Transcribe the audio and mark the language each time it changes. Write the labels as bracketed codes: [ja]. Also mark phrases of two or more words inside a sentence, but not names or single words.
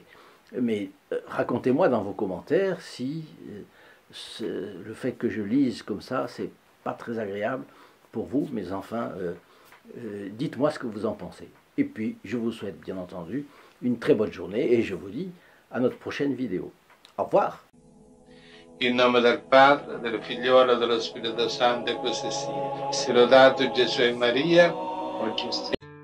[fr] Mais racontez-moi dans vos commentaires si le fait que je lise comme ça, c'est pas très agréable pour vous, mais enfin, dites-moi ce que vous en pensez. Et puis, je vous souhaite bien entendu une très bonne journée et je vous dis à notre prochaine vidéo. Au revoir. [it] In nome del Padre, del Figliolo e dello Spirito Santo, e così sia. Sia lodato Gesù e Maria, oggi